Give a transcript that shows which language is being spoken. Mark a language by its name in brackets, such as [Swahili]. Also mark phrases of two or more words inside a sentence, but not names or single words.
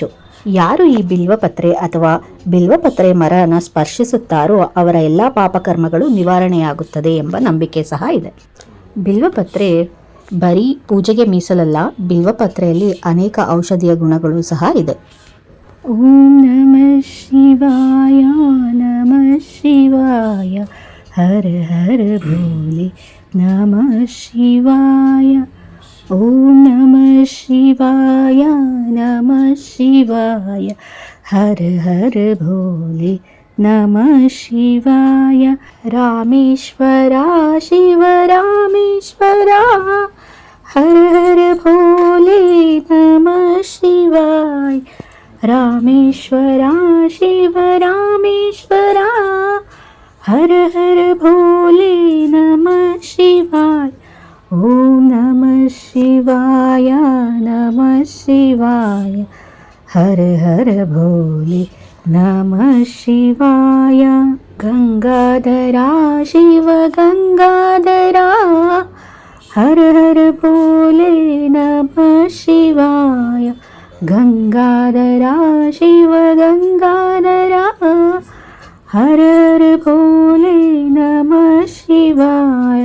[Kannada] ಯಾರು ಈ ಬಿಲ್ವಪತ್ರೆ ಅಥವಾ ಬಿಲ್ವಪತ್ರೆ ಮರನ ಸ್ಪರ್ಶಿಸುತ್ತಾರೋ ಅವರ ಎಲ್ಲ ಪಾಪಕರ್ಮಗಳು ನಿವಾರಣೆಯಾಗುತ್ತದೆ ಎಂಬ ನಂಬಿಕೆ ಸಹ ಇದೆ. ಬಿಲ್ವಪತ್ರೆ ಬರೀ ಪೂಜೆಗೆ ಮೀಸಲಲ್ಲ, ಬಿಲ್ವಪತ್ರೆಯಲ್ಲಿ ಅನೇಕ ಔಷಧೀಯ ಗುಣಗಳು ಸಹ ಇದೆ. [Sanskrit] ಓಂ ನಮಃ ಶಿವಾಯ, ನಮಃ ಶಿವಾಯ, ಹರ ಹರ ಭೋಲೆ ನಮಃ ಶಿವಾಯ. ಓಂ ನಮಃ ಶಿವಾಯ, ನಮಃ ಶಿವಾಯ, ಹರ ಹರ ಭೋಲೆ ನಮಃ ಶಿವಾಯ. ರಾಮೇಶ್ವರ ಶಿವ ರಾಮೇಶ್ವರ, ಹರ ಹರ ಭೋಲೆ ನಮಃ ಶಿವಾಯ. ರಾಮೇಶ್ವರ ಶಿವ ರಾಮೇಶ್ವರ, ಹರ ಹರ ಭೋಲೆ ನಮಃ ಶಿವಾಯ. ಓಂ ನಮಃ ಶಿವಾಯ, ನಮಃ ಶಿವಾಯ, ಹರ ಹರ ಭೋಲೆ ನಮಃ ಶಿವಾಯ. ಗಂಗಾಧರ ಶಿವ ಗಂಗಾಧರ, ಹರ ಹರ ಭೋಲೆ ನಮಃ ಶಿವಾಯ. ಗಂಗಾಧರ ಶಿವ ಗಂಗಾಧರ, ಹರ ಹರ ಭೋಲೆ ನಮಃ ಶಿವಾಯ.